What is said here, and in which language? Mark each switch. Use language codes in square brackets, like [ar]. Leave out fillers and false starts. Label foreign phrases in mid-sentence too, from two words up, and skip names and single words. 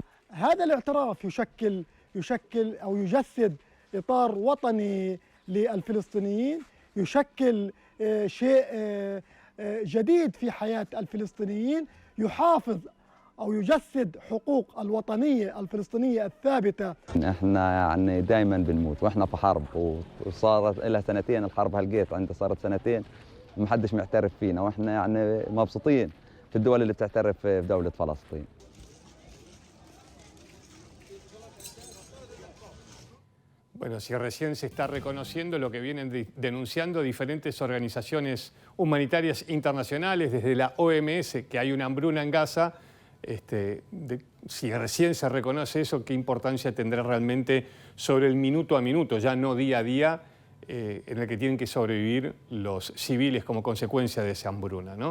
[ar] هذا الاعتراف يشكل أو يجسد إطار وطني للفلسطينيين، يشكل شيء جديد في حياة الفلسطينيين، يحافظ أو يجسد حقوق الوطنية الفلسطينية الثابتة. احنا يعني دائما بنموت واحنا في حرب، وصارت لها سنتين الحرب هالقيت، عندها صارت سنتين ومحدش معترف فينا، واحنا يعني مبسوطين في الدول اللي بتعترف في دولة فلسطين. [es] Bueno, si recién se está reconociendo lo que vienen denunciando diferentes organizaciones humanitarias internacionales, desde la OMS, que hay una hambruna en Gaza, si recién se reconoce eso, ¿qué importancia tendrá realmente sobre el minuto a minuto, ya no día a día, en el que tienen que sobrevivir los civiles como consecuencia de esa hambruna, ¿no?